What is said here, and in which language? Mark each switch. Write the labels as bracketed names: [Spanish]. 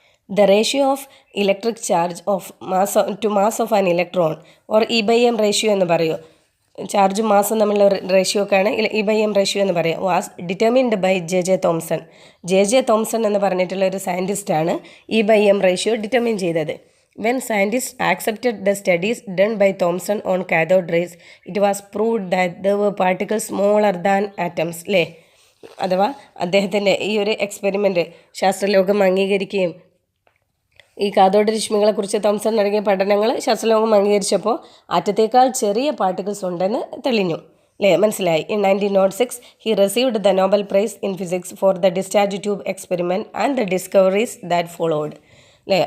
[English] The ratio of electric charge of mass to mass of an electron or E/m ratio [Malayalam] എന്ന് പറയും. ചാർജും മാസും തമ്മിലുള്ള റേഷ്യോക്കാണ് E/m ratio എന്ന് പറയുക. [English] was determined by [Malayalam] J Thomson എന്ന് പറഞ്ഞിട്ടുള്ള ഒരു സയൻറ്റിസ്റ്റാണ് E/m റേഷ്യോ ഡിറ്റർമിൻ ചെയ്തത്. [English] When scientists accepted the studies done by Thomson on cathode rays, it was proved that there were particles smaller than atoms അല്ലേ. [Malayalam] അഥവാ അദ്ദേഹത്തിൻ്റെ ഈ ഒരു എക്സ്പെരിമെൻറ്റ് ശാസ്ത്രലോകം അംഗീകരിക്കുകയും ഈ കാഥോഡ് രശ്മികളെക്കുറിച്ച് തോംസൺ നടത്തിയ പഠനങ്ങൾ ശാസ്ത്രലോകം അംഗീകരിച്ചപ്പോൾ ആറ്റത്തേക്കാൾ ചെറിയ പാർട്ടിക്കിൾസ് ഉണ്ടെന്ന് തെളിഞ്ഞു അല്ലേ, മനസ്സിലായി. [English] In 1906 he received the Nobel prize in physics for the discharge tube experiment and the discoveries that followed അല്ലേ.